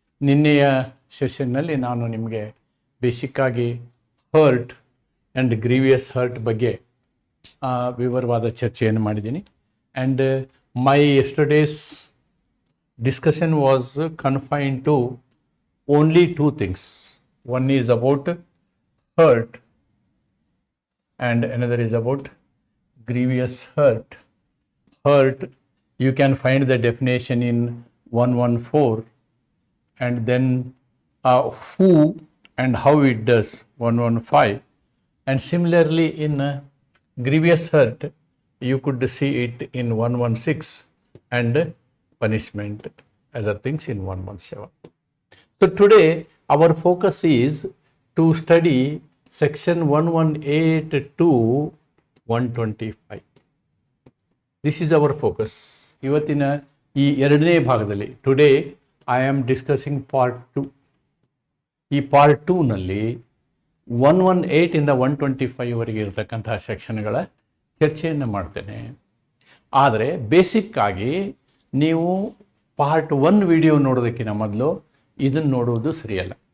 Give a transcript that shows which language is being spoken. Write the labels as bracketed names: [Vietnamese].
[Kannada] ನಿನ್ನೆಯ ಸೆಷನ್ನಲ್ಲಿ ನಾನು ನಿಮಗೆ ಬೇಸಿಕ್ಕಾಗಿ ಹರ್ಟ್ ಆ್ಯಂಡ್ ಗ್ರೀವಿಯಸ್ ಹರ್ಟ್ ಬಗ್ಗೆ ವಿವರವಾದ ಚರ್ಚೆಯನ್ನು ಮಾಡಿದ್ದೀನಿ. [English] And my yesterday's discussion was confined to only two things. One is about hurt and another is about grievous hurt. Hurt, you can find the definition in 114 and then who and how it does 115, and similarly in grievous hurt you could see it in 116 and punishment, other things in 117. So today our focus is to study section 118 to 125. This is our focus. [Kannada] ಇವತ್ತಿನ ಈ ಎರಡನೇ ಭಾಗದಲ್ಲಿ [English] Today I am discussing part 2. [Kannada] ಈ part 2ನಲ್ಲಿ 118 ಇಂದ 125 ವರೆಗೆ ಇರತಕ್ಕಂತಹ ಸೆಕ್ಷನ್ಗಳ ಚರ್ಚೆಯನ್ನು ಮಾಡ್ತೇನೆ. ಆದರೆ ಬೇಸಿಕ್ಕಾಗಿ ನೀವು ಪಾರ್ಟ್ 1 ವಿಡಿಯೋ ನೋಡೋದಕ್ಕಿಂತ ಮೊದಲು ಇದನ್ನು ನೋಡುವುದು ಸರಿಯಲ್ಲ.